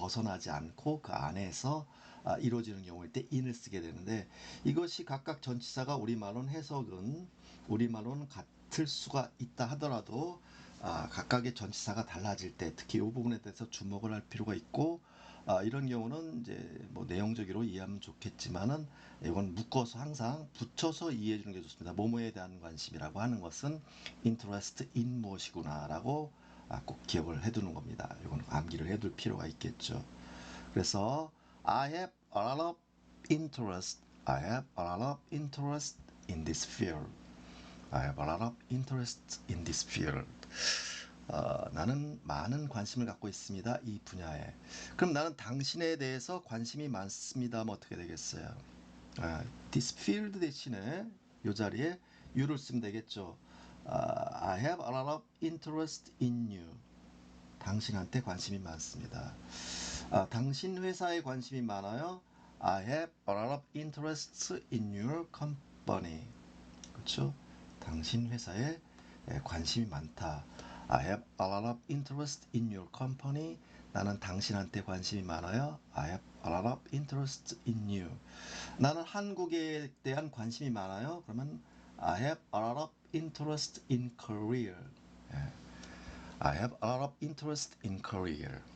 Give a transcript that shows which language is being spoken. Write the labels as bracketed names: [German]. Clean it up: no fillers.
[Korean] 벗어나지 않고 그 안에서 이루어지는 경우일 때 in을 쓰게 되는데 이것이 각각 전치사가 우리말로는 같을 수가 있다 하더라도 각각의 전치사가 달라질 때 특히 이 부분에 대해서 주목을 할 필요가 있고 이런 경우는 이제 뭐 내용적으로 이해하면 좋겠지만은 이건 묶어서 항상 붙여서 이해해 주는 게 좋습니다. 뭐뭐에 대한 관심이라고 하는 것은 interest in 무엇이구나라고 꼭 기억을 해두는 겁니다. 이건 암기를 해둘 필요가 있겠죠. [English] 그래서 I have a lot of interest. I have a lot of interest in this field. I have a lot of interest in this field. [Korean] 나는 많은 관심을 갖고 있습니다. 이 분야에. 그럼 나는 당신에 대해서 관심이 많습니다. 뭐 어떻게 되겠어요? this field 대신에 이 자리에 you를 쓰면 되겠죠. [English] I have a lot of interest in you. [Korean] 당신한테 관심이 많습니다. 당신 회사에 관심이 많아요. [English] I have a lot of interest in your company. [Korean] 그렇죠? 당신 회사에 관심이 많다. [English] I have a lot of interest in your company. [Korean] 나는 당신한테 관심이 많아요. [English] I have a lot of interest in you. [Korean] 나는 한국에 대한 관심이 많아요. 그러면 [English] I have a lot of interest in Korea. I have a lot of interest in Korea.